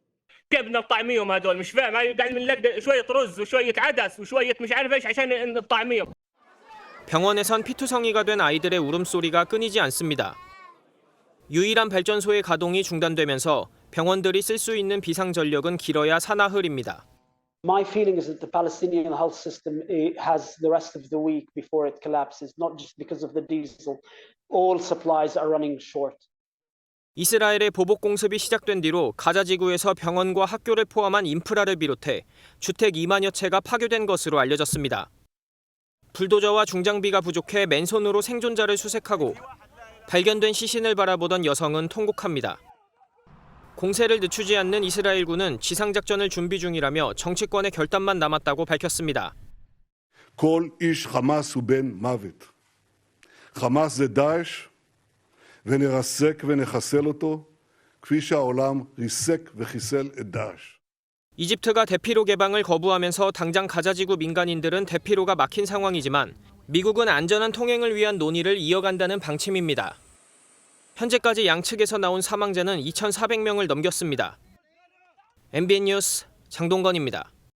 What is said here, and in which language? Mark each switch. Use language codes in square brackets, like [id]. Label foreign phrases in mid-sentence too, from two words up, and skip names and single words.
[ko] 병원에선 피투성이가 된 아이들의 울음소리가 끊이지 않습니다. 유일한 발전소의 가동이 중단되면서 병원들이 쓸 수 있는 비상 전력은 길어야 사나흘입니다. [en] My feeling is that the Palestinian health system has the rest of the week before it collapses, not just because of the diesel. All supplies are running short. [ko] 이스라엘의 보복 공습이 시작된 뒤로 가자 지구에서 병원과 학교를 포함한 인프라를 비롯해 주택 2만여 채가 파괴된 것으로 알려졌습니다. 불도저와 중장비가 부족해 맨손으로 생존자를 수색하고 발견된 시신을 바라보던 여성은 통곡합니다. 공세를 늦추지 않는 이스라엘군은 지상작전을 준비 중이라며 정치권의 결단만 남았다고 밝혔습니다. [he] כל איש חמאס הוא בן מוות. חמאס זה דאעש ונרסק ונחסל אותו כפי שהעולם ריסק וחיסל את דאעש. [ko] 이집트가 대피로 개방을 거부하면서 당장 가자지구 민간인들은 대피로가 막힌 상황이지만 미국은 안전한 통행을 위한 논의를 이어간다는 방침입니다. 현재까지 양측에서 나온 사망자는 2,400명을 넘겼습니다. MBN 뉴스 장동건입니다.